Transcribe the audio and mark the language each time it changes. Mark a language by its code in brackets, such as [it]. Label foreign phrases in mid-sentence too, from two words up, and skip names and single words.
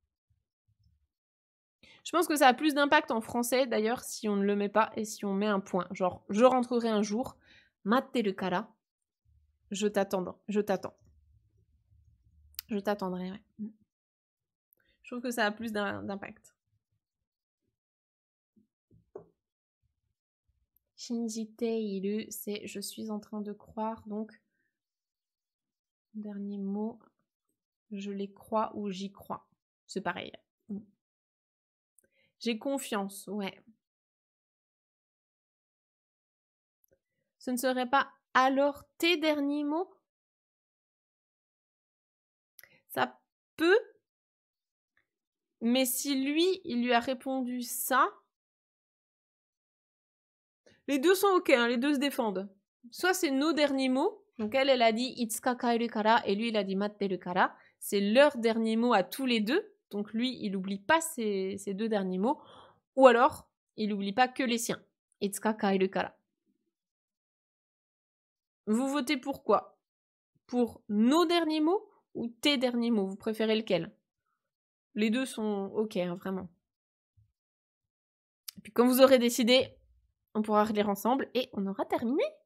[fr] Je pense que ça a plus d'impact en français, d'ailleurs, si on ne le met pas et si on met un point. Genre, je rentrerai un jour, [ja] 待ってるから, [fr] je t'attends. Je t'attendrai, ouais. Je trouve que ça a plus d'impact. [ja] 信じている, [fr] c'est je suis en train de croire, donc dernier mot, je les crois ou j'y crois. C'est pareil. J'ai confiance, ouais. Ce ne serait pas alors tes derniers mots? Ça peut, mais si lui, il lui a répondu ça, les deux sont ok, hein, les deux se défendent. Soit c'est nos derniers mots, donc elle a dit [ja] いつか帰るから [fr] et lui il a dit [ja] 待ってるから. [fr] C'est leurs derniers mots à tous les deux, donc lui il n'oublie pas ces deux derniers mots, ou alors il n'oublie pas que les siens. [ja] いつか帰るから. [fr] Vous votez pour quoi? Pour nos derniers mots ou tes derniers mots? Vous préférez lequel? Les deux sont ok, hein, vraiment. Et puis quand vous aurez décidé, on pourra relire ensemble et on aura terminé.